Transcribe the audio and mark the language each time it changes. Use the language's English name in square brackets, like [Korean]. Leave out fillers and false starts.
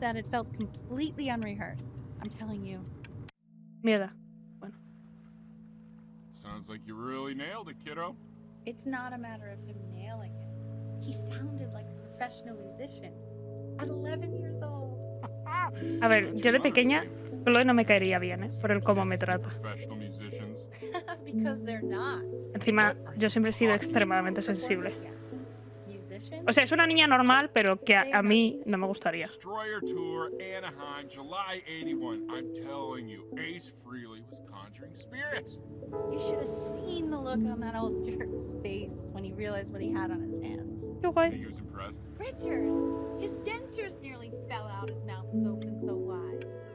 [English] that it felt completely unrehearsed. I'm telling you. [Spanish] Mierda. Bueno. [English] Sounds like you really nailed it, kiddo. It's not a matter of him nailing it. He sounded like a professional musician at 11 years old. [Spanish] A ver, yo de pequeña, Chloe no me caería bien, ¿eh? Por el cómo me trata. [English] Professional musicians. Because they're not. [Spanish] Encima, yo siempre he sido extremadamente sensible. [English] Musician? [Spanish] O sea, es una niña normal, pero que a mí no me gustaría. [English] Destroyer Tour, Anaheim, July 81. I'm telling you, Ace Frehley was conjuring spirits. You should have seen the look on that old jerk's face when he realized what he had on his hands. [Spanish] Qué guay. [English] He was impressed. Richard, his dentures nearly fell out. His mouth was open so wide.